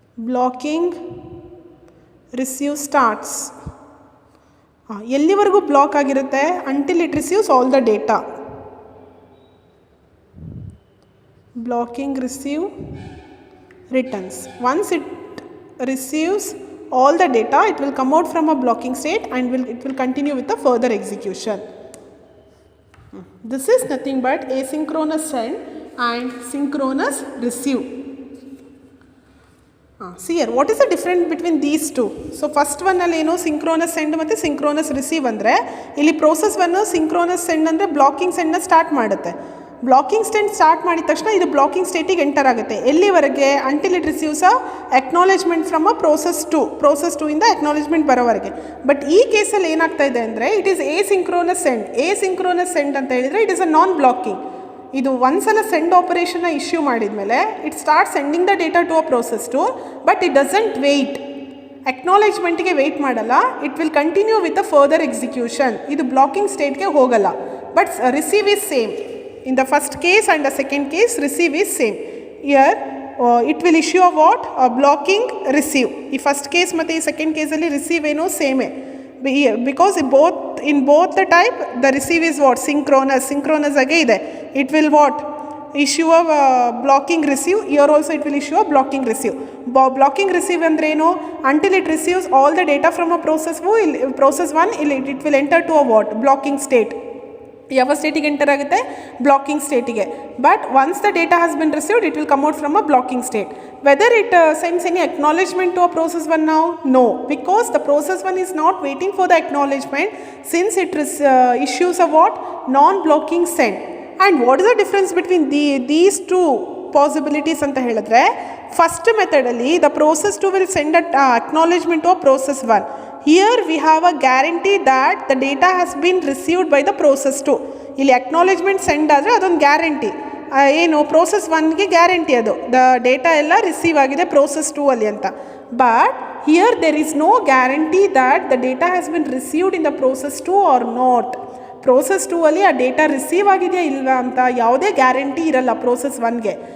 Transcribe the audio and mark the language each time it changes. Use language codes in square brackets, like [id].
[en] Blocking receive starts. [kn] ಎಲ್ಲಿವರೆಗೂ block ಆಗಿರುತ್ತೆ? [en] Until it receives all the data. Blocking receive returns. Once it receives all the data, it will come out from a blocking state and it will continue with the further execution. This is nothing but asynchronous send and synchronous receive. See here, what is the difference between these two? So first one [kn] alli eno [en] synchronous send matte synchronous receive andre illi process 1 synchronous send andre blocking send na start [kn] ಮಾಡುತ್ತೆ. Blocking state start ಮಾಡಿದ ತಕ್ಷಣ ಇದು blocking ಸ್ಟೇಟಿಗೆ enter ಆಗುತ್ತೆ. ಎಲ್ಲಿವರೆಗೆ? [en] until it receives a acknowledgement from a process 2 [kn] ಇಂದ acknowledgement ಬರೋವರೆಗೆ. [en] but [kn] ಈ ಕೇಸಲ್ಲಿ ಏನಾಗ್ತಾ ಇದೆ ಅಂದರೆ [en] It is asynchronous send. Asynchronous send [kn] ಅಂತ ಹೇಳಿದರೆ [en] It is a non blocking. [kn] ಇದು ಒಂದ್ಸಲ ಸೆಂಡ್ ಆಪರೇಷನ್ನ ಇಶ್ಯೂ ಮಾಡಿದ ಮೇಲೆ [en] It start sending the data to a process 2, but it doesn't wait. [kn] ಅಕ್ನಾಲೇಜ್ಮೆಂಟಿಗೆ weight ಮಾಡಲ್ಲ. [en] It will continue with a further execution. [kn] ಇದು blocking ಸ್ಟೇಟ್ಗೆ ಹೋಗಲ್ಲ. [en] But receive is same. In the first case and the second case, receive is same. Here it will issue a what? A blocking receive. The first case matte second case alli receive eno same. Because in both the type the receive is what? Synchronous [kn] age ide. [en] It will what? Issue a blocking receive. Here also it will issue a blocking receive. Blocking receive andre eno? Until it receives all the data from a process 1, it will enter to a what? [kn] Blocking state. ಯಾವ ಸ್ಟೇಟಿಗೆ enter ಆಗುತ್ತೆ? Blocking ಸ್ಟೇಟಿಗೆ. [en] But once the data has been received it will come out from a blocking state. Whether it sends any acknowledgement to a process 1 now? No, because the process 1 is not waiting for the acknowledgement since it issues a what? Non blocking send. And what is the difference between these two possibilities [kn] ಅಂತ ಹೇಳಿದ್ರೆ, [en] First ಮೆಥಡಲ್ಲಿ the process 2 will send acknowledgement to a process 1. Here we have a guarantee that the data has been received by the process 2. [kn] ಇಲ್ಲಿ acknowledgement send ಆದರೆ ಅದೊಂದು guarantee. ಏನು process 1ಗೆ guarantee ಅದು the data ಎಲ್ಲ receive ಆಗಿದೆ process 2 ಅಲ್ಲಿ ಅಂತ. [en] But here there is no guarantee that the data has been received in the process 2 or not. [kn] Process 2 ಅಲ್ಲಿ ಆ ಡೇಟಾ ರಿಸೀವ್ ಆಗಿದೆಯಾ ಇಲ್ವಾ ಅಂತ ಯಾವುದೇ ಗ್ಯಾರಂಟಿ ಇರಲ್ಲ ಪ್ರೋಸೆಸ್ 1ಗೆ.